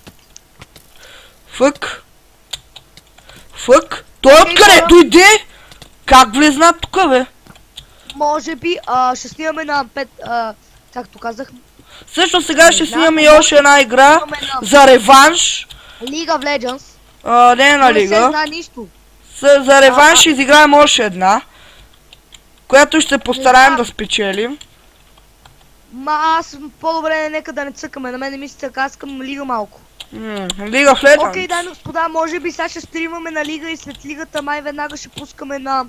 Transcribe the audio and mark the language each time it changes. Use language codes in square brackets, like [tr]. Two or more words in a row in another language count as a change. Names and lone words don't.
[bg] Фък. Фък. Той Окей, откъде хора. дойде? Как влезна тук, бе? Може би ще снимаме на 5, както казах, Също сега ще Не знам, снимаме и може още една игра снимаме на за реванш. [en] League of Legends. [bg] Не Но на не се лига. знае нищо. За реванш ще изиграем още една, която ще се постараем да спечелим. Ма аз по-добре нека да не цъкаме. На мен не ми се цъка, аз искам лига малко. Лига в Legends. Окей, дами и господа, може би сега ще стримаме на лига и след лигата май веднага ще пускаме на...